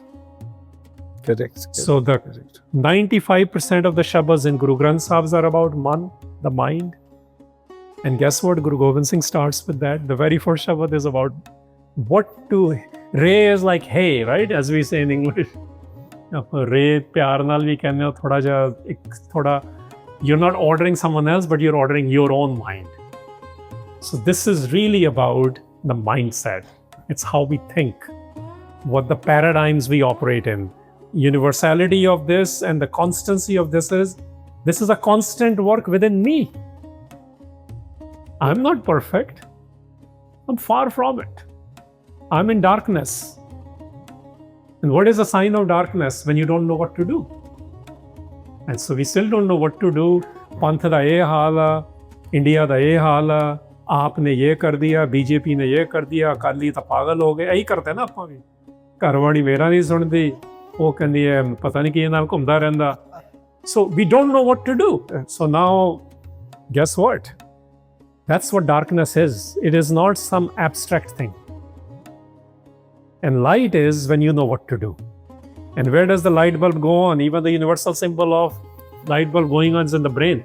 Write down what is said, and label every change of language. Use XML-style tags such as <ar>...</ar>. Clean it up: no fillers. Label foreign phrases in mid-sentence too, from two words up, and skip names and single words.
<en>Correct. So the 95% of the shabas in Guru Granth Sahib are about man, the mind. And guess what? Guru Gobind Singh starts with that. The very first shabad is about what to... Re is like hey, right? As we say in English.</en> <pa>ਰੇ ਪਿਆਰ ਨਾਲ ਵੀ ਕਹਿਣੇ ਹੋ, ਥੋੜ੍ਹਾ ਜਾ, ਥੋੜ੍ਹਾ,</pa> <en>you're not ordering someone else, but you're ordering your own mind. So this is really about the mindset. It's how we think, what the paradigms we operate in. Universality of this and the constancy of this is a constant work within me. I'm not perfect. I'm far from it. I'm in darkness. And what is a sign of darkness? When you don't know what to do. And so we still don't know what to do.</en> <pa>ਪੰਥ ਦਾ ਯੇ ਹਾਲ ਹੈ, ਇੰਡੀਆ ਦਾ ਯੇ ਹਾਲ ਹੈ,</pa> <hi>आपने ये कर दिया, बीजेपी ने ये कर दिया,</hi> <pa>अकाली ਤਾਂ ਪਾਗਲ ਹੋ ਗਏ, ਇਹੀ ਕਰਦੇ ਨਾ ਆਪਾਂ ਵੀ। ਘਰਵਾਲੀ ਮੇਰਾ ਨਹੀਂ ਸੁਣਦੀ, ਉਹ ਕਹਿੰਦੀ ਹੈ ਪਤਾ ਨਹੀਂ ਕਿਹਦੇ ਨਾਲ ਘੁੰਮਦਾ ਰਹਿੰਦਾ।</pa> <en>So we don't know what to do. So now, guess what? That's what darkness is. It is not some abstract thing. And light is when you know what to do. And where does the light bulb go on? Even the universal symbol of light bulb going on is in the brain.</en>